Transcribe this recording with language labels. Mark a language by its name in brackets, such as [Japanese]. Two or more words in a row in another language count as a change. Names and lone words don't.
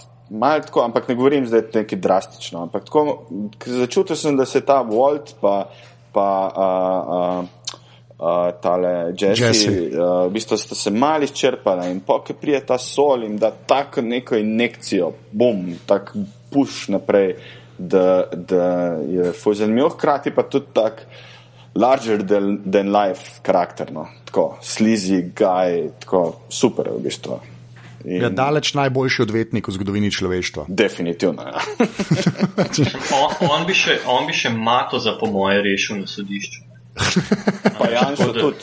[Slovenian] Malo tako, ampak ne govorim zdaj nekaj drastično, ampak tako, začutil sem, da se ta Walt pa tale Jesse, v bistvu sta se malo izčrpala in ko prije ta Saul in da tako neko injekcijo, tak push naprej, da je zanimiv, hkrati pa tudi tak [English] larger than life [Slovenian] karakter, no. Tako [English] sleazy guy, [Slovenian] tako super v bistvu. Ja, daleč najboljši odvetnik v zgodovini človeštva. Definitivno, ja. on bi še Matoza po moje rešil na sodišču. Pa Janšo tudi.